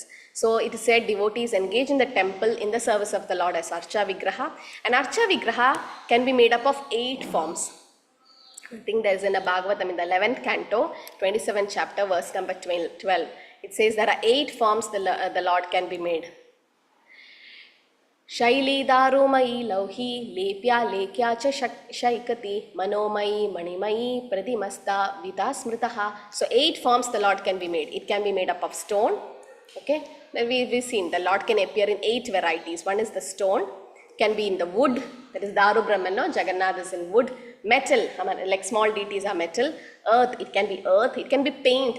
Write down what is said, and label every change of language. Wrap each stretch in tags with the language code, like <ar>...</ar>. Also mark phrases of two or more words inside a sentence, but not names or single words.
<en>So it is said devotees engage in the temple in the service of the Lord as</en> <sa>अर्चा विग्रह.</sa> <en>And</en> <sa>अर्चा विग्रह</sa> <en>can be made up of 8 forms. I think there is in the Bhagavatam in the 11th canto, 27th chapter, verse number 12. It says there are 8 forms the Lord can be made.</en> <sa>शैली दारुमयी लौही लेप्या लेख्या च सैकती मनोमयी मणिमयी प्रतिमाष्ट विधास्मृता.</sa> <en>So 8 forms the Lord can be made. It can be made up of stone. Okay, then we've seen the Lord can appear in 8 varieties. One is the stone, can be in the wood, that is</en> <sa>दारु ब्रह्म,</sa> <en>no? Jagannath is in wood. Metal, like small deities are metal. Earth, it can be earth, it can be paint.</en>